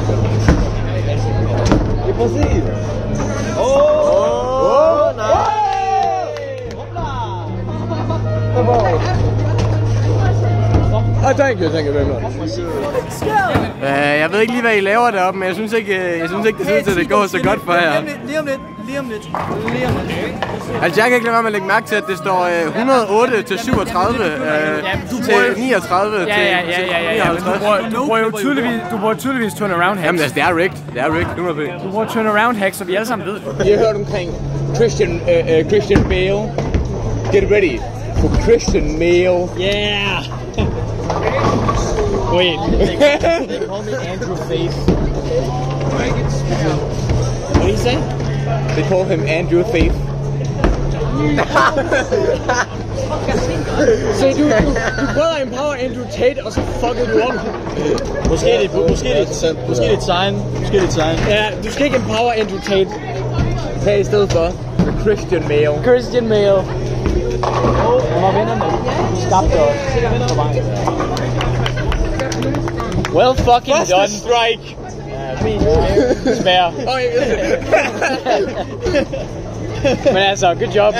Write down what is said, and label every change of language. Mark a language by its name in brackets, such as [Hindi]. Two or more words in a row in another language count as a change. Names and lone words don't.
[Danish] Det er præcis. Nej. [English] Thank you very much. [Danish] Jeg ved ikke lige, hvad I laver deroppe, men jeg synes ikke, det ser ud til, at det går så godt for jer. Lige om lidt. Altså, jeg kan ikke lade være med at lægge mærke til, at det står 108 til 37 til 39 til 59. Du bruger tydeligvis [English] turnaround hacks. [Danish] Jamen, altså, det er rigged. 100%. Du bruger [English] turnaround hacks, [Danish] så vi alle sammen ved det. I har hørt omkring Christian Bale. [English] Get ready for Christian Bale. Yeah! Wait. They call me Andrew Faith. What do you say? They call him Andrew Faith. [Danish] Så du prøver at empower Andrew Tate, og så fucker du om. Måske det er et sign. Ja, du skal ikke empower Andrew Tate. Tag i stedet for Christian Bale. Christian Bale. Han var vennerne. Skabte os på vejen. [English] Well fucking done. First strike. [Danish] Spær. Men altså, [English] good job.